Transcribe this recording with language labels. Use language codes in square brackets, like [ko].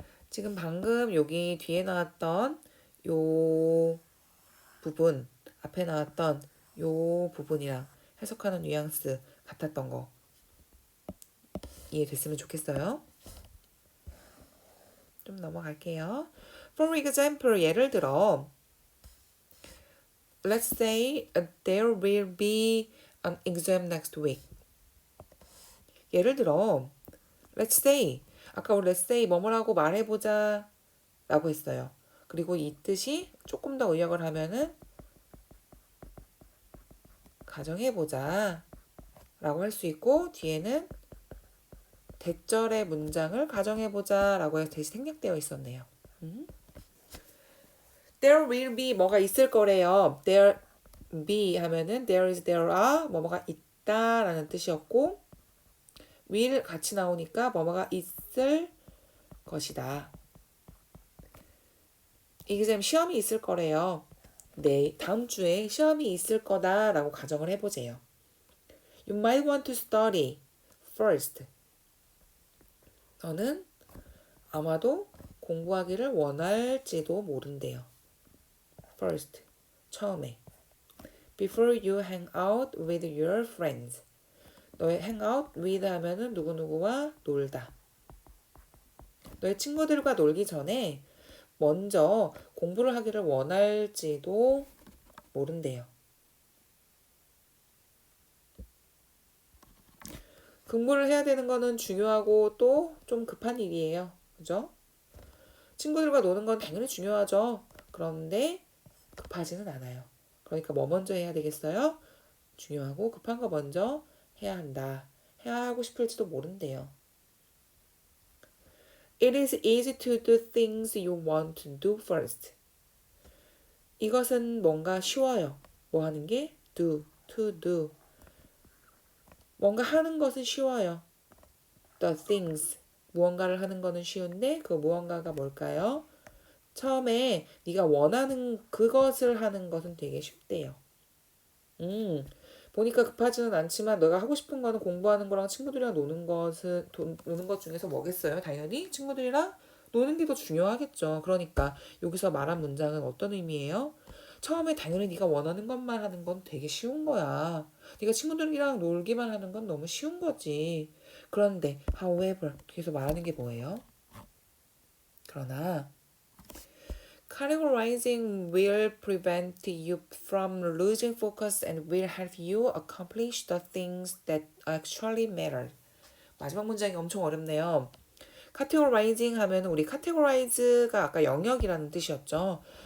[ko] 지금 방금 여기 뒤에 나왔던 요 부분, 앞에 나왔던 요 부분이랑 해석하는 뉘앙스 같았던 거 이해됐으면 좋겠어요. 좀 넘어갈게요. [en] For example, [ko] 예를 들어 [en] Let's say there will be an exam next week. [ko] 예를 들어 [en] Let's say, [ko] 아까 우리 Let's say 뭐뭐라고 말해보자 라고 했어요. 그리고 이 뜻이 조금 더 의역을 하면은 가정해보자 라고 할 수 있고, 뒤에는 대절의 문장을 가정해보자 라고 해서 대신 생략되어 있었네요. There will be 뭐가 있을 거래요. There be 하면은 there is, there are 뭐뭐가 있다 라는 뜻이었고, will 같이 나오니까 뭐뭐가 있을 것이다. exam 시험이 있을 거래요. 네, 다음 주에 시험이 있을 거다 라고 가정을 해보세요. [en] You might want to study first. [ko] 너는 아마도 공부하기를 원할지도 모른대요. First, 처음에. [en] Before you hang out with your friends. [ko] 너의 hang out with 하면은 누구누구와 놀다. 너의 친구들과 놀기 전에 먼저 공부를 하기를 원할지도 모른대요. 공부를 해야 되는 거는 중요하고 또 좀 급한 일이에요. 그죠? 친구들과 노는 건 당연히 중요하죠. 그런데 급하지는 않아요. 그러니까 뭐 먼저 해야 되겠어요? 중요하고 급한 거 먼저 해야 한다. 해야 하고 싶을지도 모른대요. [en] It is easy to do things you want to do first. [ko] 이것은 뭔가 쉬워요. 뭐 하는 게? Do, to do. 뭔가 하는 것은 쉬워요. [en] The things. [ko] 무언가를 하는 거는 쉬운데 그 무언가가 뭘까요? 처음에 네가 원하는 그것을 하는 것은 되게 쉽대요. 보니까 급하지는 않지만 너가 하고 싶은 거는 공부하는 거랑 친구들이랑 노는 것 중에서 뭐겠어요? 당연히 친구들이랑 노는 게 더 중요하겠죠. 그러니까 여기서 말한 문장은 어떤 의미예요? 처음에 당연히 네가 원하는 것만 하는 건 되게 쉬운 거야. 네가 친구들이랑 놀기만 하는 건 너무 쉬운 거지. 그런데 however 뒤에서 말하는 게 뭐예요? [en] 그러나 categorizing will prevent you from losing focus and will help you accomplish the things that actually matter. [ko] 마지막 문장이 엄청 어렵네요. categorizing 하면 우리 categorize가 아까 영역이라는 뜻이었죠.